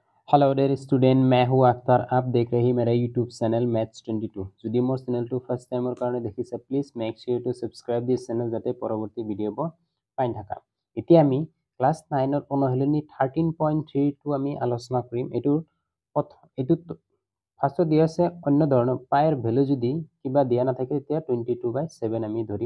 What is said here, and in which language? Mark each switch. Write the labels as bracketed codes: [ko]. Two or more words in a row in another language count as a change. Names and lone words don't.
[en] hello dear student, [hi] मैं हूँ अख्तर। आप देख रहे हैं मेरा यूट्यूब चैनल मैथ्स 22। [as] যদি মোৰ চেনেলটো [en] first timeৰ [as] কাৰণে দেখিছে, [en] please make sure to subscribe this channel [as] যাতে পৰৱৰ্তী ভিডিঅ'বোৰ পাই থাকা। এতিয়া আমি ক্লাছ 9ৰ অনুশীলনী 13.3 আমি আলোচনা কৰিম। এইটোত ফাৰ্ষ্টত দিয়া আছে অন্য ধৰণৰ পাইৰ ভ্যালু যদি কিবা দিয়া নাথাকে তেতিয়া 22/7 আমি ধৰিম।